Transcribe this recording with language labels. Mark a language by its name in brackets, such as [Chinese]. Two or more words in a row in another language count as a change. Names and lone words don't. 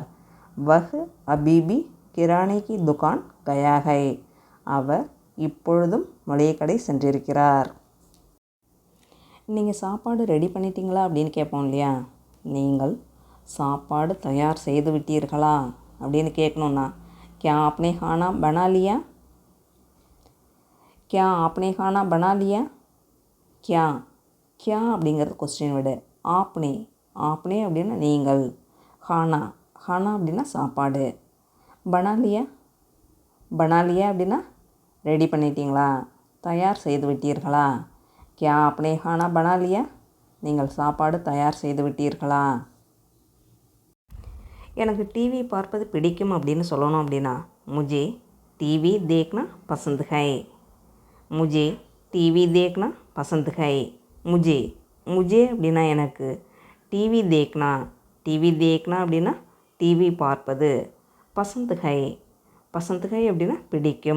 [Hindi] अभीभी किराने की दुकान गया है. [Tamil] அவர் இப்பொழுதும் மளிகை கடை சென்றிருக்கிறார். நீங்கள் சாப்பாடு ரெடி பண்ணிட்டீங்களா அப்படின்னு கேட்போம் இல்லையா? நீங்கள் சாப்பாடு தயார் செய்து விட்டீர்களா அப்படின்னு கேட்கணுன்னா [Hindi] क्या आपने खाना बना लिया. क्या आपने खाना बना लिया. [Tamil] क्या அப்படிங்கிறது [English] question word. [Tamil] ஆப்னே அப்படின்னா நீங்கள், खाना அப்படின்னா சாப்பாடு, [Hindi] बना लिया [Tamil] அப்படின்னா ரெடி பண்ணிட்டீங்களா, தயார் செய்து விட்டீர்களா. [Hindi] क्या आपने खाना बना लिया, [Tamil] நீங்கள் சாப்பாடு தயார் செய்து விட்டீர்களா. எனக்கு டிவி பார்ப்பது பிடிக்கும் அப்படின்னு சொல்லணும் அப்படின்னா [Hindi] मुझे टीवी देखना पसंद है. मुझे टीवी देखना पसंद है. मुझे मुझे [Tamil] அப்படின்னா எனக்கு, [Hindi] टीवी देखना टीवी देखना [Tamil] அப்படின்னா டிவி பார்ப்பது, [Hindi] पसंद है पसंद है [Tamil] அப்படின்னா பிடிக்கும்.